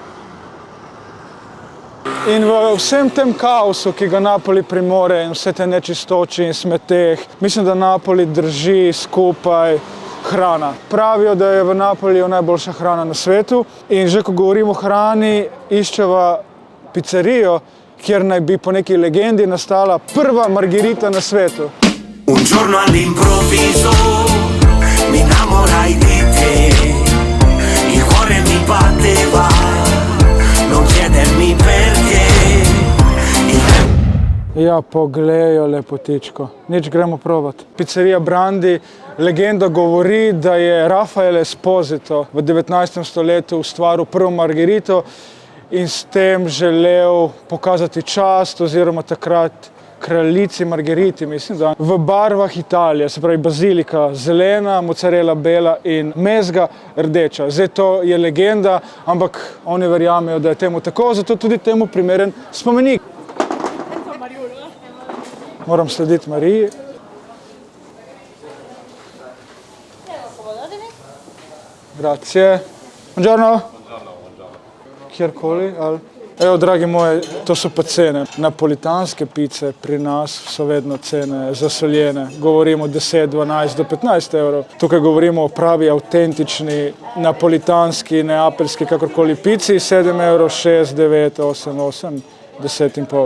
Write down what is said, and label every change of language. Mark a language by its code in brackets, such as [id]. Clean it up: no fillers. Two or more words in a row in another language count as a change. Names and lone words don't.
[sl] In v vsem tem kaosu, ki ga Napoli premore in vse te nečistoči in smeteh, mislim, da Napoli drži skupaj hrana. Pravijo, da je v Napoliju najboljša hrana na svetu in že ko govorimo o hrani, iščeva pizzerijo, kjer naj bi po neki legendi nastala prva margherita na svetu. [it] Un giorno all'improvviso mi innamorai di te, il cuore mi batteva, non chiedermi perché. [sl] Ja, poglejo lepotičko. Nič, gremo provat. Pizzerija Brandi, legenda govori, da je Rafael Esposito v 19. stoletju ustvaril prvo margherito in s tem želel pokazati čast oziroma takrat kraljici Margheriti, mislim, da v barvah Italije, se pravi bazilika zelena, mozzarella bela in mezga rdeča. Zdaj to je legenda, ampak oni verjamejo, da je temu tako, zato tudi temu primeren spomenik. Moram slediti Mariji. Grazie. Buongiorno. Kjerkoli, ali? Evo, dragi moji, to so pa cene. Napolitanske pice pri nas so vedno cene zasoljene. Govorimo 10, 12 do 15 €. Tukaj govorimo o pravi, avtentični, napolitanski, neapeljski, kakorkoli pici, 7 €, 6, 9, 8, 8, 10,5.